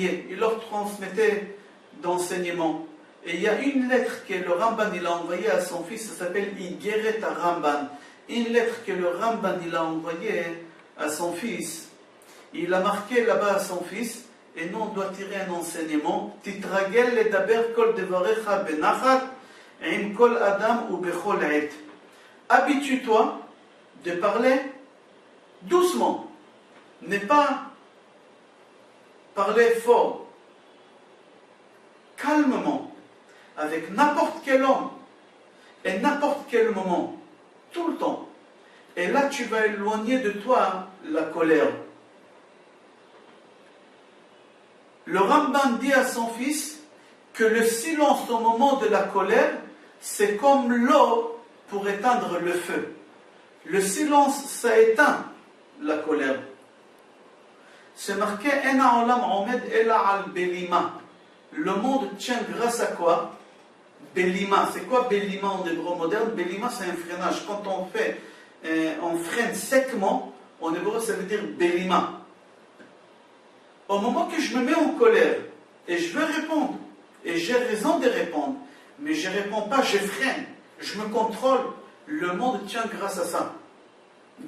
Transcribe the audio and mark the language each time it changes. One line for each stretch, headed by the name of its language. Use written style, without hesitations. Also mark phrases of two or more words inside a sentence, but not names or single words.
French: Il leur transmettait d'enseignements. Et il y a une lettre que le Ramban il a envoyée à son fils, ça s'appelle Igeret à Ramban. Une lettre que le Ramban il a envoyée à son fils. Il a marqué là-bas à son fils, et nous on doit tirer un enseignement.
Hebrew: תתרגל לדבר כל דבריך בנחת עם כל אדם ובכל עת.
French: Habitue-toi de parler doucement, ne pas parler fort, calmement, avec n'importe quel homme et n'importe quel moment, tout le temps. Et là tu vas éloigner de toi la colère. Le Ramban dit à son fils que le silence au moment de la colère, c'est comme l'eau pour éteindre le feu. Le silence, ça éteint la colère. C'est marqué «
Hebrew: אין העולם עומד אלא על בלימה ».
French: Le monde tient grâce à quoi? Belima. C'est quoi belima en hébreu moderne? Belima, c'est un freinage. Quand on freine secement, en hébreu, ça veut dire belima. Au moment que je me mets en colère, et je veux répondre, et j'ai raison de répondre, mais je ne réponds pas, je freine, je me contrôle, le monde tient grâce à ça.